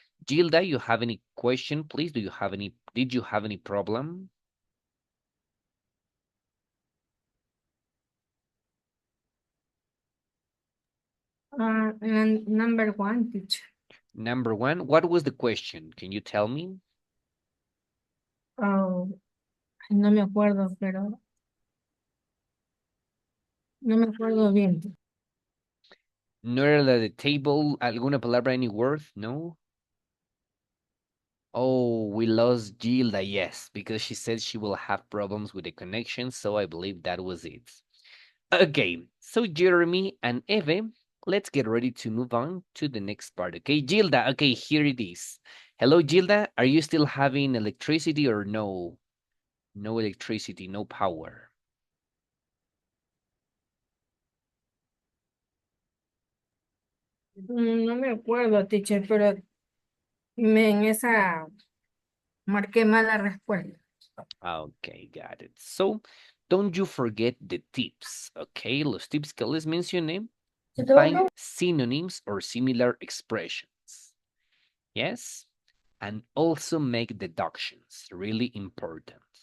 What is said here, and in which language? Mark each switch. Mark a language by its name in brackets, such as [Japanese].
[English] Gilda, you have any question, please? Did you have any problem? And number one, teacher. Number one, what was the question? Can you tell me? [Spanish] Oh, no me acuerdo, pero no me acuerdo bien. ¿No era la de table? ¿Alguna palabra, [English] any word? No? Oh, we lost Gilda, yes, because she said she will have problems with the connection, so I believe that was it. Okay, so Jeremy and Eve, let's get ready to move on to the next part. Okay, Gilda, okay, here it is. Hello, Gilda, are you still having electricity or no? No electricity, no power. [Spanish] No me acuerdo, teacher, pero en esa marqué mal la respuesta. [English] Okay, got it. So, don't you forget the tips, okay? [Spanish] Los tips que les mencioné. [English] Find synonyms or similar expressions. Yes? And also make deductions, really important.